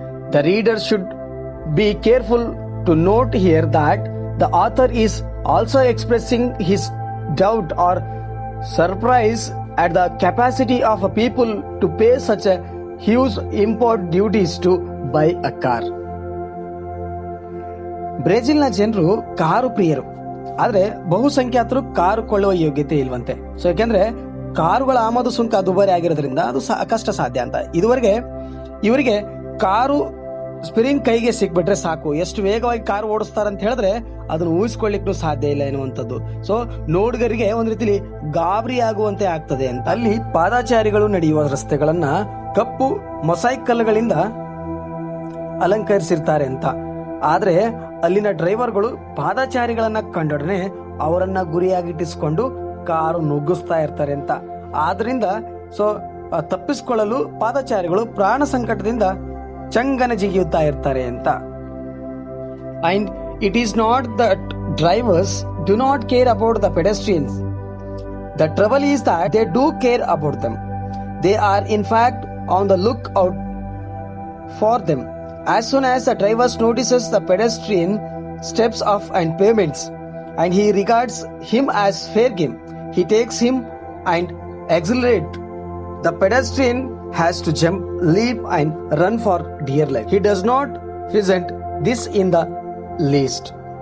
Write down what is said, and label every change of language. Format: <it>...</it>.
<en>The reader should be careful to note here that the author is also expressing his doubt or surprise at the capacity of a people to pay such a huge import duties to buy a car.</en> <kn>ಬ್ರೆಜಿಲ್ನ ಜನರು car ಪ್ರಿಯರು, ಆದರೆ ಬಹುಸಂಖ್ಯಾತರು car ಕೊಳ್ಳುವ ಯೋಗ್ಯತೆ ಇಲ್ವಂತೆ. So ಯಾಕೆಂದ್ರೆ ಕಾರುಗಳ ಆಮದು ಸುಂಕ ದುಬಾರಿ ಆಗಿರೋದ್ರಿಂದ ಅದು ಕಷ್ಟ ಸಾಧ್ಯ ಅಂತ. ಇವರಿಗೆ ಕಾರು ಸ್ಪಿರಿಂಗ್ ಕೈಗೆ ಸಿಕ್ಬಿಟ್ರೆ ಸಾಕು, ಎಷ್ಟು ವೇಗವಾಗಿ ಕಾರು ಓಡಿಸ್ತಾರಂತ ಹೇಳಿದ್ರೆ ಅದನ್ನು ಊಹಿಸ್ಕೊಳ್ಳಿಕ್ಕೂ ಸಾಧ್ಯ ಇಲ್ಲ ಎನ್ನುವಂಥದ್ದು. ಸೊ ನೋಡುಗರಿಗೆ ಒಂದ್ ರೀತಿಲಿ ಗಾಬರಿ ಆಗುವಂತೆ ಆಗ್ತದೆ ಅಂತ. ಅಲ್ಲಿ ಪಾದಾಚಾರಿಗಳು ನಡೆಯುವ ರಸ್ತೆಗಳನ್ನ ಕಪ್ಪು ಮೊಸೈಕ್ ಕಲ್ಲುಗಳಿಂದ ಅಲಂಕರಿಸಿರ್ತಾರೆ ಅಂತ. ಆದ್ರೆ ಅಲ್ಲಿನ ಡ್ರೈವರ್ಗಳು ಪಾದಚಾರಿಗಳನ್ನ ಕಂಡೊಡನೆ ಅವರನ್ನ ಗುರಿಯಾಗಿಟ್ಟಿಸಿಕೊಂಡು ಕಾರು ನುಗ್ಗಿಸ್ತಾ ಇರ್ತಾರೆ ಅಂತ. ಆದ್ರಿಂದ ತಪ್ಪಿಸಿಕೊಳ್ಳಲು ಪಾದಚಾರಿಗಳು ಪ್ರಾಣ ಸಂಕಟದಿಂದ ಚಂಗನ ಜಿಗಿಯುತ್ತಾ ಇರ್ತಾರೆ ಅಂತ.</kn> <en>And it is not that drivers do not care about the pedestrians. The trouble is that they do care about them. They are in fact on the lookout for them. As soon as the driver notices the pedestrian steps off and pavements, and he regards him as fair game, he takes him and accelerate. The pedestrian has to jump, leap and run for dear life. He does not resent this in the least.</en>